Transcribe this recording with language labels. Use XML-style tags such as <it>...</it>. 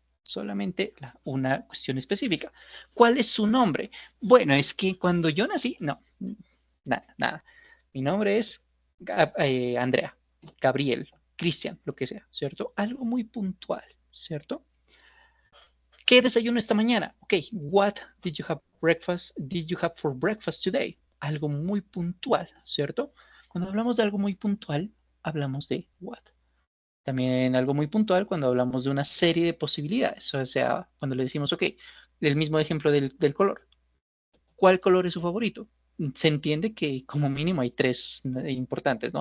<es>Solamente una cuestión específica. ¿Cuál es su nombre? Bueno, es que cuando yo nací, no, nada, nada. Mi nombre es Andrea, Gabriel, Cristian, lo que sea, ¿cierto? Algo muy puntual, ¿cierto? ¿Qué desayuno esta mañana?</es> <en>Ok, what did you have for breakfast today?</en> <es>Algo muy puntual, ¿cierto? Cuando hablamos de algo muy puntual, hablamos de what. También algo muy puntual cuando hablamos de una serie de posibilidades, o sea, cuando le decimos, ok, el mismo ejemplo del color. ¿Cuál color es su favorito? Se entiende que como mínimo hay tres importantes, ¿no?</es>